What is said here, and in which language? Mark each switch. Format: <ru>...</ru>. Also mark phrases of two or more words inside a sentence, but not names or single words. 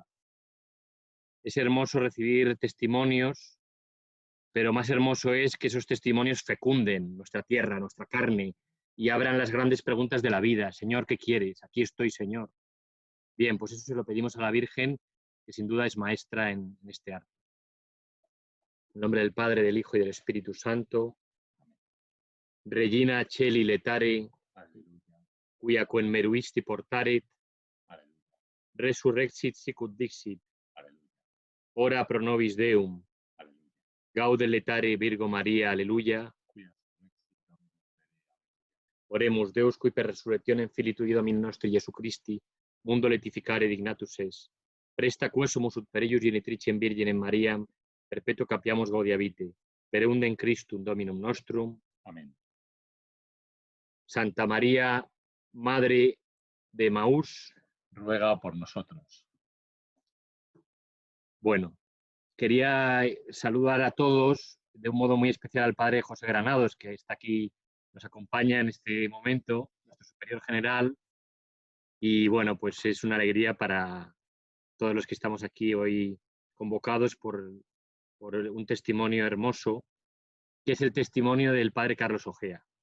<es>Es hermoso recibir testimonios, pero más hermoso es que esos testimonios fecunden nuestra tierra, nuestra carne, y abran las grandes preguntas de la vida. Señor, ¿qué quieres? Aquí estoy, Señor. Bien, pues eso se lo pedimos a la Virgen, que sin duda es maestra en este arte. En nombre del Padre, del Hijo y del Espíritu Santo.</es> <la>Regina Coeli letare, quia quem meruisti portaret, resurrexit sicut dixit, ora pro nobis Deum, gaude letare Virgo Maria, aleluya. Oremus, Deus qui per resurrectionem Filii Tui Domini nostri Jesucristi, mundo letificare dignatus es, presta quo sumus ut per eius genitricem Virginem Mariam, perpetuo capiamus gaudia vitae, per eundem Christum Dominum nostrum.</la> <es>Amén. Santa María, Madre de Emaús, ruega por nosotros. Bueno, quería saludar a todos, de un modo muy especial al Padre José Granados, que está aquí, nos acompaña en este momento, nuestro superior general, y bueno, pues es una alegría para todos los que estamos aquí hoy convocados por un testimonio hermoso, que es el testimonio del Padre Carlos Ojea.</es>